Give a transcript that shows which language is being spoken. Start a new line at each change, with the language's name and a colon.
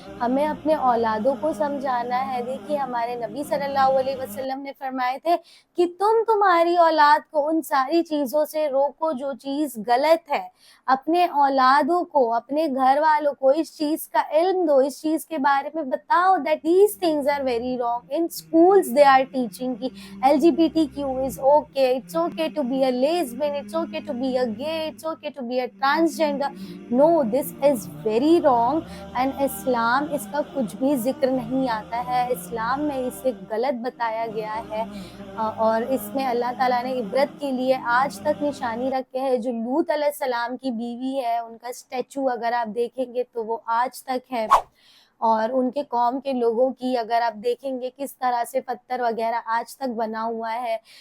Urdu: ہمیں اپنے اولادوں کو سمجھانا ہے. دیکھیے, ہمارے نبی صلی اللہ علیہ وسلم نے فرمائے تھے کہ تمہاری اولاد کو ان ساری چیزوں سے روکو جو چیز غلط ہے. اپنے اولادوں کو, اپنے گھر والوں کو اس چیز کا علم دو, اس چیز کے بارے میں بتاؤ
English: that these things are very wrong. In schools they are teaching کہ LGBTQ is okay, it's okay to be a lesbian, it's okay to be a gay, it's okay to be a transgender. No, this is very wrong and
Urdu: اسلام اس کا کچھ بھی ذکر نہیں آتا ہے. اسلام میں اسے غلط بتایا گیا ہے, اور اس میں اللہ تعالیٰ نے عبرت کے لیے آج تک نشانی رکھے ہے. جو لوط علیہ السلام کی بیوی ہے, ان کا اسٹیچو اگر آپ دیکھیں گے تو وہ آج تک ہے, اور ان کے قوم کے لوگوں کی اگر آپ دیکھیں گے کس طرح سے پتھر وغیرہ آج تک بنا ہوا ہے.